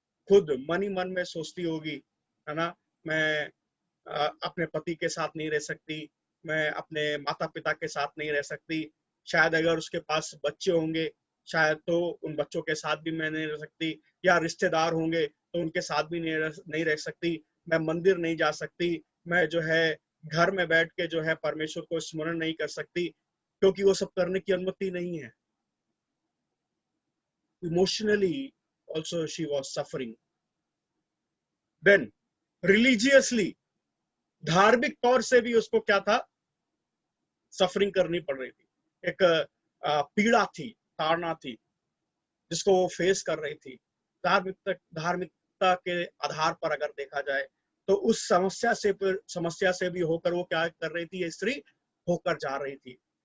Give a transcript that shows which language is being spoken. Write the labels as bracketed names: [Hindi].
[Hindi] खुद मन ही मन में सोचती होगी, है ना, मैं अपने पति के साथ नहीं रह सकती, मैं अपने माता पिता के साथ नहीं रह सकती, शायद अगर उसके पास बच्चे होंगे, शायद तो उन बच्चों के साथ भी मैं नहीं रह सकती, या रिश्तेदार होंगे तो उनके साथ भी नहीं रह सकती, मैं मंदिर नहीं जा सकती, मैं जो है घर में बैठ के जो है परमेश्वर को स्मरण नहीं कर सकती, क्योंकि वो सब करने की अनुमति नहीं है। [English] Emotionally also she was suffering. Then religiously, [Hindi] धार्मिक तौर से भी उसको क्या था, सफरिंग करनी पड़ रही थी। एक पीड़ा थी, ताड़ना थी, जिसको वो फेस कर रही थी। धार्मिकता के आधार पर अगर देखा जाए तो उस समस्या से भी होकर वो क्या कर रही थी, ये स्त्री होकर जा रही थी।